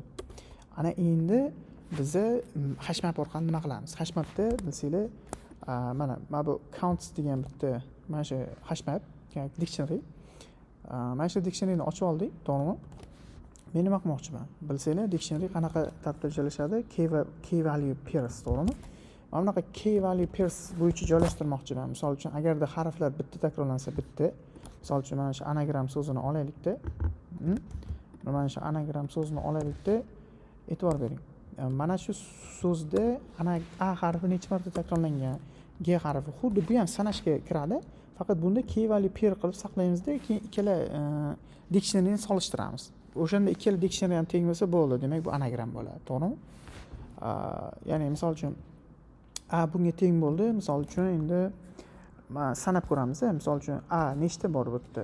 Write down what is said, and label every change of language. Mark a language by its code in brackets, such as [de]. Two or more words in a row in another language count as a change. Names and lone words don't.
[uz] Ana endi biza hashmap orqali nima qilamiz? Hashmapda bilsanglar, mana bu counts degan bitta mana shu hashmap, ya'ni dictionary. Mana shu dictionaryni ochib oldik, to'g'rimi? Men nima qilmoqchiman? Bilsanglar, dictionary qanaqa tartibda joylashadi? [en] Key value pairs, [uz] to'g'rimi? Mana bunaqa [en] key value pairs [uz] bo'yicha joylashtirmoqchiman. Misol uchun, agarda harflar bitta takrorlansa bitta, misol uchun mana shu anagram so'zini olaylikda, mana shu anagram so'zini olaylikda, e'tibor bering. Mana shu so'zda a harfi necha marta takrorlangan, g harfi xuddi bu ham sanashga kiradi. Faqat bunda [en] key value pair [uz] qilib saqlaymizda, keyin ikkala dictionaryni solishtiramiz. O'shanda ikkala dictionary ham teng bo'lsa bo'ldi, demak bu anagram bo'ladi, to'g'rimi? Ya'ni misol uchun a bunga teng bo'ldi. Misol uchun endi sanab ko'ramiz. Misol uchun a nechta bor bu yerda?